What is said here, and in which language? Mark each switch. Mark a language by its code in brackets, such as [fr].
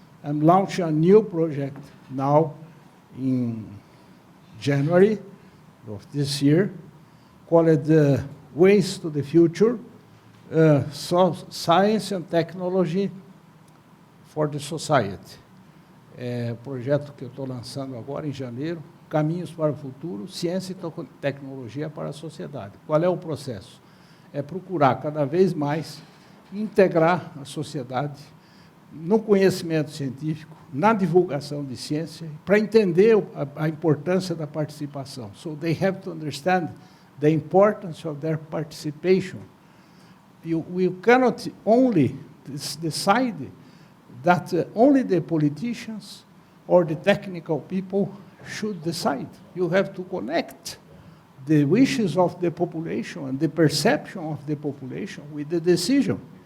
[en] I'm launching a new project now in January of this year called Ways to the Future, so Science and Technology for the Society. [pt] É o projeto que eu estou lançando agora em janeiro, Caminhos para o Futuro, Ciência e Tecnologia para a Sociedade. Qual é o processo? É procurar cada vez mais integrar a sociedade no conhecimento científico, na divulgação de ciência, para entender a importância da participação. [en] So they have to understand the importance of their participation. We cannot only decide that only the politicians or the technical people should decide. You have to connect the wishes of the population and the perception of the population with the decision.